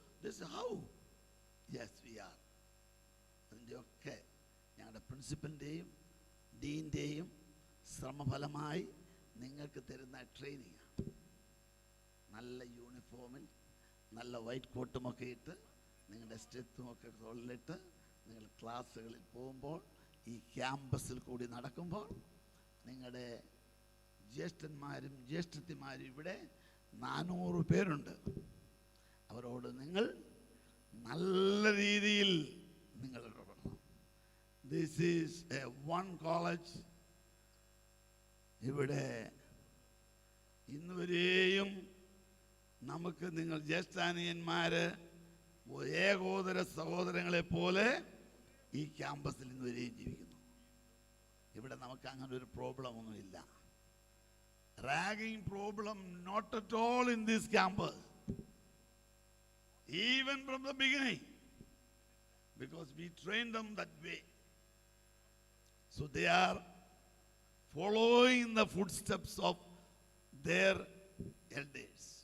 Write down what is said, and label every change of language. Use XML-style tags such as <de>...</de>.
<en>They say, how? Yes, we are.</en> <ml>അതിൻ്റെയൊക്കെ ഞങ്ങളുടെ പ്രിൻസിപ്പലിൻ്റെയും ഡീൻ്റെയും ശ്രമഫലമായി നിങ്ങൾക്ക് തരുന്ന ട്രെയിനിങ്. നല്ല യൂണിഫോമിൽ നല്ല വൈറ്റ് കോട്ടുമൊക്കെ ഇട്ട് നിങ്ങളുടെ സ്റ്റെത്തുമൊക്കെ തൊള്ളിട്ട് നിങ്ങൾ ക്ലാസ്സുകളിൽ പോകുമ്പോൾ, ഈ ക്യാമ്പസിൽ കൂടി നടക്കുമ്പോൾ, നിങ്ങളുടെ ജ്യേഷ്ഠന്മാരും ജ്യേഷ്ഠത്തിമാരും ഇവിടെ 400 പേരുണ്ട്. അവരോട് നിങ്ങൾ നല്ല രീതിയിൽ നിങ്ങൾ ഇടപെടണം.</ml> <en>This is a one college.</en> <ml>ഇവിടെ ഇന്നുവരെയും നമുക്ക് നിങ്ങൾ ജ്യേഷ്ഠാനിയന്മാര് ഏകോദര സഹോദരങ്ങളെ പോലെ ഈ ക്യാമ്പസിൽ ഇന്നുവരെയും ജീവിക്കുന്നു. ഇവിടെ നമുക്ക് അങ്ങനെ ഒരു പ്രോബ്ലം ഒന്നുമില്ല.</ml> <en>Ragging problem not at all in this campus, even from the beginning, because we trained them that way. So they are following the footsteps of their elders.</en>